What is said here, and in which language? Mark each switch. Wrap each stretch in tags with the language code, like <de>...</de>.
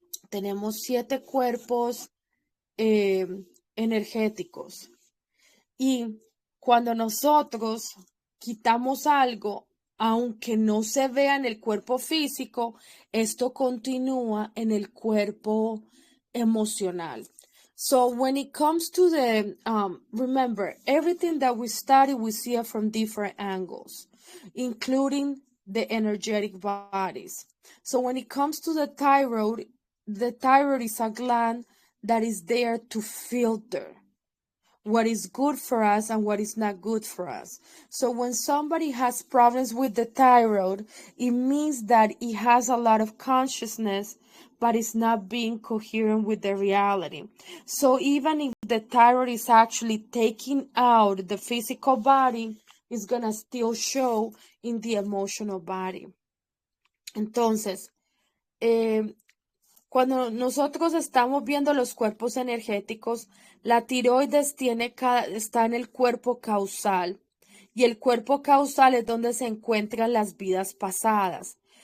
<es>Tenemos 7 cuerpos energéticos. Y cuando nosotros quitamos algo, aunque no se vea en el cuerpo físico, esto continúa en el cuerpo emocional.</es> <en>So when it comes to the, remember, everything that we study, we see it from different angles, including the energetic bodies. So when it comes to the thyroid is a gland that is there to filter what is good for us and what is not good for us. So when somebody has problems with the thyroid, it means that it has a lot of consciousness, but it's not being coherent with the reality. So even if the thyroid is actually taking out the physical body, it's going to still show in the emotional body.</en> <es>Entonces, cuando nosotros estamos viendo los cuerpos energéticos, la tiroides está en el cuerpo causal, y el cuerpo causal es donde se encuentran las vidas pasadas.</es>